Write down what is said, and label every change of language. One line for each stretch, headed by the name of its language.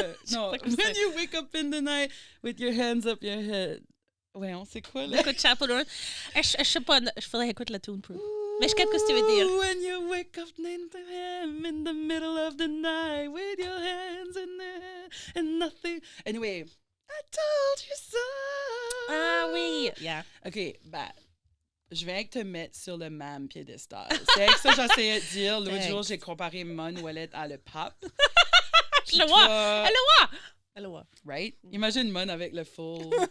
English: non, when you wake up in the night with your hands up your head.
French: Ouais, on sait quoi, là? Écoute, Chapel Rowan. Je sais pas, je faudrait écouter la tune pour... Mais je sais ce que tu veux dire.
English: When you wake up in the middle of the night with your hands in there and nothing. Anyway, I told you so.
French: Ah oui. Yeah. OK, ben, je viens te mettre sur le même piédestal. C'est avec ça que j'essayais de dire. L'autre jour, j'ai comparé Mon Ouellet à le pape. Je le vois. Elle le voit.
English: Right?
French: Imagine Mon avec le full...